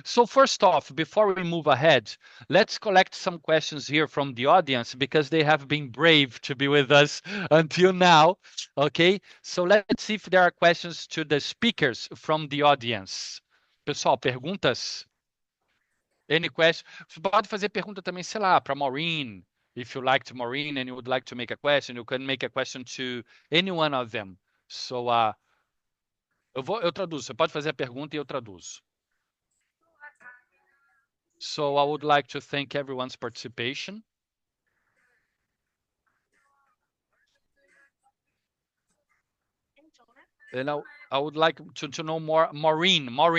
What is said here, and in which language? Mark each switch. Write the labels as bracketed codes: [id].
[en] So first off, before we move ahead, let's collect some questions here from the audience because they have been brave to be with us until now. Okay, so let's see if there are questions to the speakers from the audience. [pt] Pessoal, perguntas? [en] Any question? [pt] Você pode fazer pergunta também, sei lá, para Maureen. [en] If you liked Maureen and you would like to make a question, you can make a question to any one of them. [pt] So, eu traduzo. Você pode fazer a pergunta e eu traduzo. [en] So I would like to thank everyone's participation. And I would like to know more. Maureen.